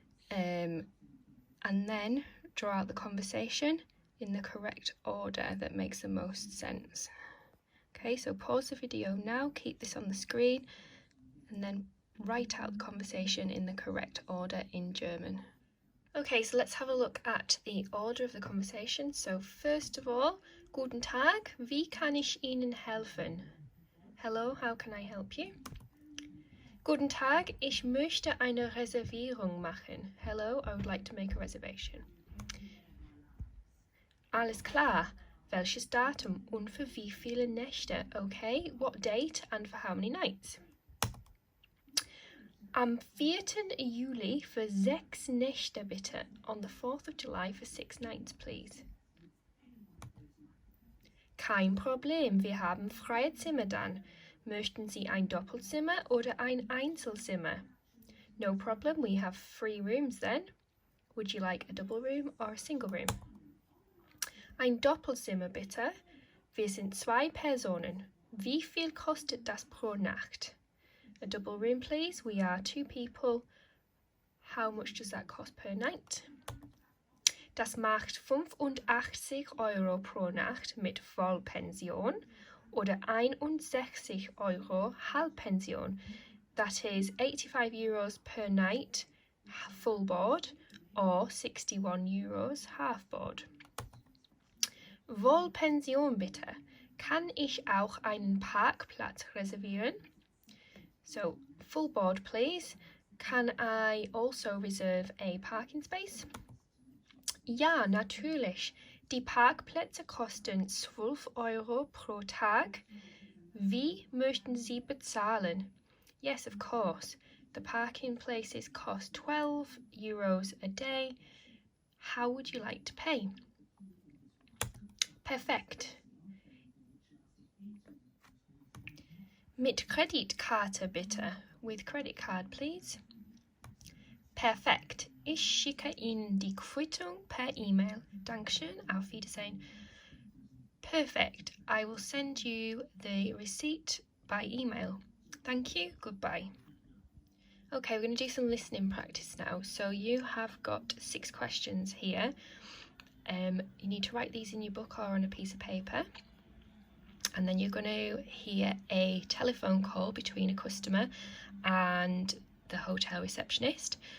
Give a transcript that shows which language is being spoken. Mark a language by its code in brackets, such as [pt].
[en] And then draw out the conversation in the correct order that makes the most sense. Okay, so pause the video now, keep this on the screen, and then write out the conversation in the correct order in German. Okay, so let's have a look at the order of the conversation. So first of all, [de] Guten Tag, wie kann ich Ihnen helfen? [en] Hello, how can I help you? [de] Guten Tag, ich möchte eine Reservierung machen. [en] Hello, I would like to make a reservation. [de] Alles klar. Welches Datum und für wie viele Nächte? [en] Okay, what date and for how many nights? [de] Am 4. Juli für 6 Nächte bitte. [en] On the 4th of July for 6 nights, please. [de] Kein Problem, wir haben freie Zimmer dann. Möchten Sie ein Doppelzimmer oder ein Einzelzimmer? [en] No problem, we have 3 rooms then. Would you like a double room or a single room? [de] Ein Doppelzimmer bitte. Wir sind 2 Personen. Wie viel kostet das pro Nacht? [en] A double room please. We are 2 people. How much does that cost per night? [de] Das macht 85 € pro Nacht mit Vollpension oder 61 € Halbpension. [en] That is 85 euros per night full board or 61 euros half board. [de] Vollpension bitte. Kann ich auch einen Parkplatz reservieren? [en] So, full board please. Can I also reserve a parking space? [de] Ja, natürlich. Die Parkplätze kosten 12 € pro Tag. Wie möchten Sie bezahlen? [en] Yes, of course. The parking places cost €12 a day. How would you like to pay? Perfekt. [de] Mit Kreditkarte bitte. [en] With credit card, please. [de] Perfekt. Ich schicke Ihnen die Quittung per E-Mail. Dankeschön. Auf Wiedersehen. Perfect. [en] I will send you the receipt by email. Thank you. Goodbye. Okay, we're going to do some listening practice now. So you have got 6 questions here. You need to write these in your book or on a piece of paper. And then you're going to hear a telephone call between a customer and the hotel receptionist.